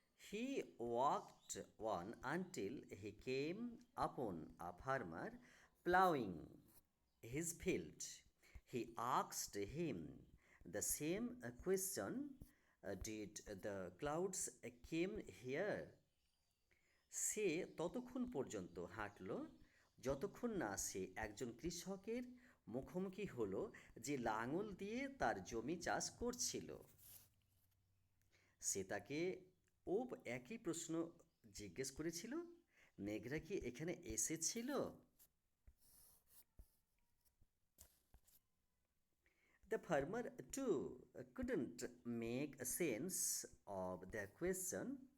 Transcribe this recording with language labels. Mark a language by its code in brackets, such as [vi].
[en] He walked on until he came upon a farmer plowing his field. He asked him the same question. Did the clouds came here? [bn] সে ততক্ষণ পর্যন্ত হাঁটল যতক্ষণ না সে একজন কৃষকের মুখোমুখি হলো যে লাঙল দিয়ে তার জমি চাষ করছিল। সে তাকে একই প্রশ্ন জিজ্ঞেস করেছিল, মেঘরা কি এখানে এসেছিল? [en] The farmer too couldn't make sense of the question.